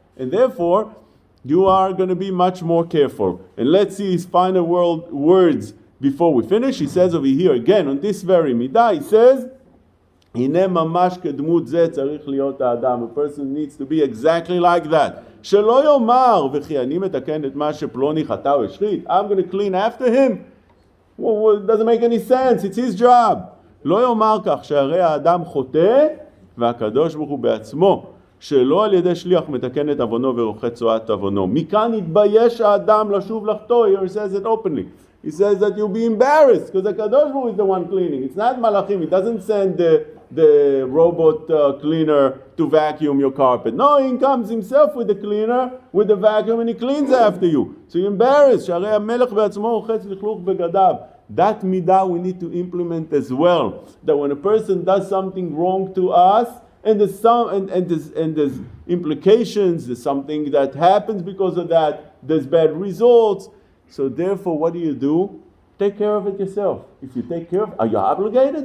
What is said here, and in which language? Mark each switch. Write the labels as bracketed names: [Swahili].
[English] And therefore, you are going to be much more careful. And let's see his final words before we finish. He says over here again, on this very midah, he says, [Hebrew] הנה ממש כדמות זה צריך להיות האדם. [English] A person needs to be exactly like that. [Hebrew] שלא יאמר, וכי אני מתקן את מה שפלוני חטא או השחית. [English] I'm going to clean after him. Well, it doesn't make any sense. It's his job. [Hebrew] לא יאמר כך שהרי האדם חוטא והקדוש ברוך הוא בעצמו. שלא על ידי שליח מתקן את עוונו ורוחץ צואת עוונו. מכאן יתבייש האדם לשוב לחטוא. [English] He says it openly. He says that you'll be embarrassed because the Kadosh Baruch Hu is the one cleaning. It's not Malachim. He doesn't send the robot cleaner to vacuum your carpet. No, he comes himself with the cleaner, with the vacuum, and he cleans after you. So you're embarrassed. [Hebrew] שהרי המלך בעצמו רוחץ לכלוך בגדיו. [English] That midah we need to implement as well. That when a person does something wrong to us, and there's there's implications, there's something that happens because of that, there's bad results. So therefore, what do? Take care of it yourself. If you take care of it, are you obligated?